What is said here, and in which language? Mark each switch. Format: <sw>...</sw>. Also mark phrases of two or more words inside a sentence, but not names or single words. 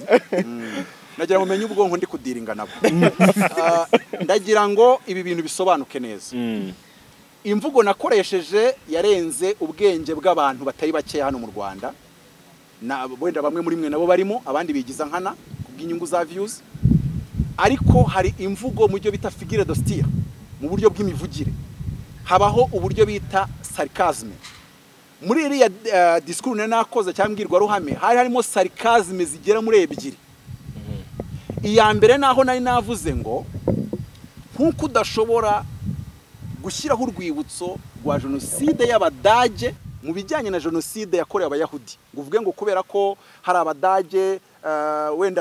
<rw>nagira ngo umenye ubwonko ndi kudiringa nabo ndagira ngo ibi bintu bisobanuke neza imvugo nakoresheje yarenze ubwenge bw'abantu batari bake hano mu Rwanda wenda bamwe muri mwe nabo barimo abandi bigiza nkana kubw'inyungu za views ariko hari imvugo mu byo bita</rw> <fr>figure de style</fr> <rw>mu buryo bw'imivugire habaho uburyo bita sarcasme muri iriya discours nakoze cyangwa imbwirwaruhame harimo sarcasme zigera muri 2 iya mbere naho nari navuze ngo nkuko udashobora gushyiraho urwibutso rwa jenoside y'Abadage mu bijyanye na jenoside yakorewe abayahudi ngo uvuge ngo kubera ko hari Abadage wenda</rw>